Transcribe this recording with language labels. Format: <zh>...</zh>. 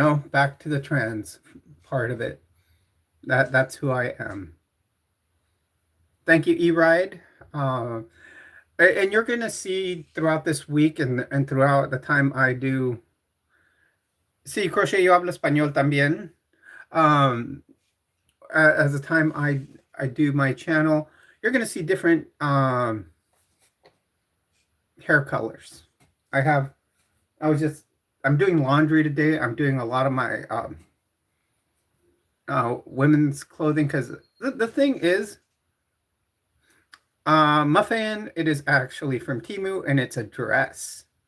<en>Back to the trans part of it. That's who I am. Thank you, E-Ride. And you're going to see throughout this week and throughout the time I do.</en> <es>Sí, Crochet, yo hablo español también.</es> <en>As the time I do my channel, you're going to see different hair colors. I'm doing laundry today. I'm doing a lot of my women's clothing because the thing is, Muffin, it is actually from Temu and it's a dress.</en>